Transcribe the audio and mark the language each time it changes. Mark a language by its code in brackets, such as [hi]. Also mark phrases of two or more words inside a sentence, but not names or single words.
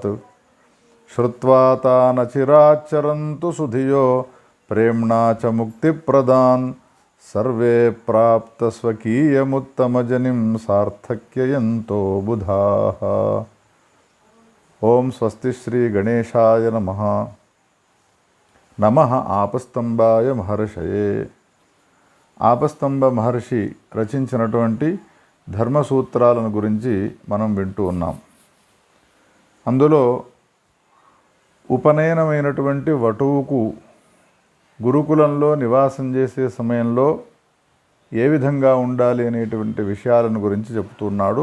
[sa] श्रुत्वा तान् चिराच्चरन्तु सुधियो प्रेम्णा च मुक्तिप्रदान् सर्वे प्राप्तस्वकीयमुत्तमजनिं सार्थक्ययन्तो बुधाः। ओं स्वस्ति श्री गणेशाय नमः। నమః ఆపస్తంభాయ మహర్షయే. [te] ఆపస్తంభ మహర్షి రచించినటువంటి ధర్మసూత్రాలను గురించి మనం వింటూ ఉన్నాం. అందులో ఉపనయనమైనటువంటి వటువుకు గురుకులంలో నివాసం చేసే సమయంలో ఏ విధంగా ఉండాలి అనేటువంటి విషయాలను గురించి చెప్తున్నాడు.